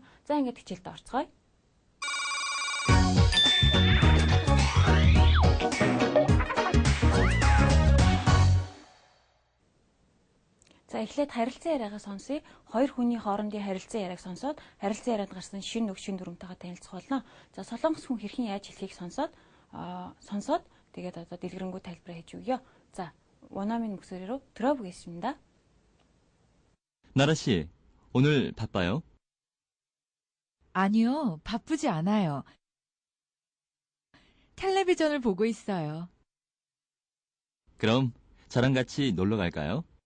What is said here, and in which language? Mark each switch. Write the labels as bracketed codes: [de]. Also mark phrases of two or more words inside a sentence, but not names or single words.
[mn] За ингээд хичээлдээ орцгоё. За эхлээд харилцан яриагаа сонсъё. Хоёр хүний хоорондын харилцан яриаг сонсоод харилцан ярианд гарсан шинэ үг, шинэ дүрмтэйгээ танилцах болно. За солонгос хүн хэрхэн яаж хэлхийг сонсоод тэгээд дэлгэрэнгүй тайлбараа хийж өгье. [ko] 자, 원어민 목소리로 들어보겠습니다. 나라 씨, 오늘 바빠요? 아니요, 바쁘지 않아요. 텔레비전을 보고 있어요. 그럼 저랑 같이 놀러 갈까요?